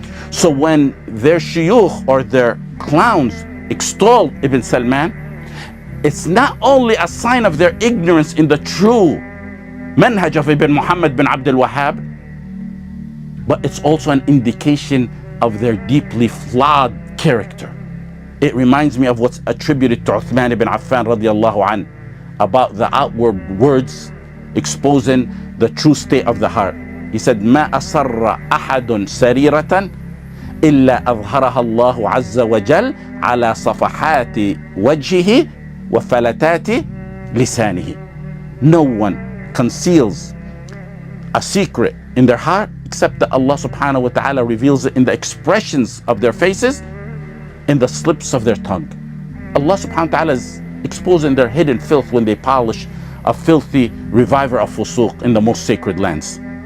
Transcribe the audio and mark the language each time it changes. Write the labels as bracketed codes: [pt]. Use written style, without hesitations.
[en] So when their shuyukh or their clowns extol Ibn Salman, it's not only a sign of their ignorance in the true manhaj of Ibn Muhammad bin Abdul Wahhab, but it's also an indication of their deeply flawed character. It reminds me of what's attributed to Uthman ibn Affan radiallahu anh about the outward words exposing the true state of the heart. He said, [ar] ما أسر أحد سريرة إلا أظهرها الله عز وجل على صفحات وجهه وفلتات لسانه. [en] No one conceals a secret in their heart except that Allah subhanahu wa ta'ala reveals it in the expressions of their faces and the slips of their tongue. Allah subhanahu wa ta'ala is exposing their hidden filth when they polish a filthy reviver of fusuq in the most sacred lands.